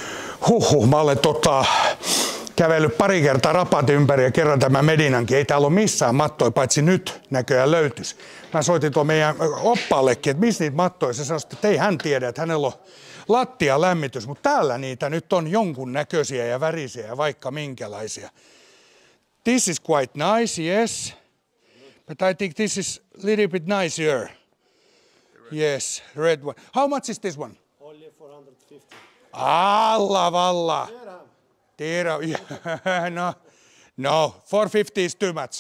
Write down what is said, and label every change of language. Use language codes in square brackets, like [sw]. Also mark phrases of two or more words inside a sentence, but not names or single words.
[fi] Mä olen kävellyt pari kertaa Rabatin ympäri ja kerran tämä Medinankin. Ei täällä ole missään mattoja, paitsi nyt näköjään löytyisi. Mä soitin tuon meidän oppaallekin, että missä niitä mattoja. Se sanoi, että ei hän tiedä, että hänellä on lattialämmitys, mutta täällä niitä nyt on jonkun näköisiä ja värisiä ja vaikka minkälaisia. [en] This is quite nice, yes. But I think this is a little bit nicer. Yes, red one. How much is this one? Only 450. [ar] الله والله. Dirham. [en] No, 450 is too much.